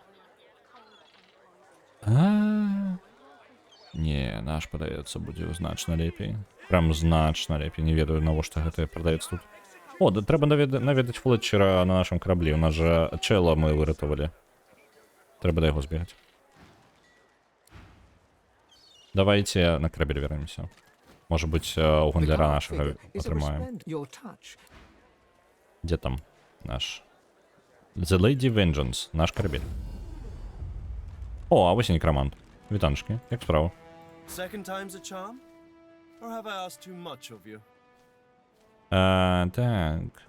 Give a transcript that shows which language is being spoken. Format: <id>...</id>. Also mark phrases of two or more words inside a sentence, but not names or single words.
<be>Не, наш, падаецца, будзе значна лепей. Прям значна лепей. Не ведаю, навошта гэта прадаецца тут. О, да трэба наведаць Флетчера на нашым караблі. У нас жа чэла мы выратавалі. Трэба да яго збегаць. Давайте на карабель вернемся.</be> <ru>Может быть,</ru> <be>у гандляра нашага атрымаем. Дзе там наш?</be> <en>The Lady Vengeance,</en> <be>наш карабель. О, а вось і некрамант. Вітанчкі, як справа? Так.</be>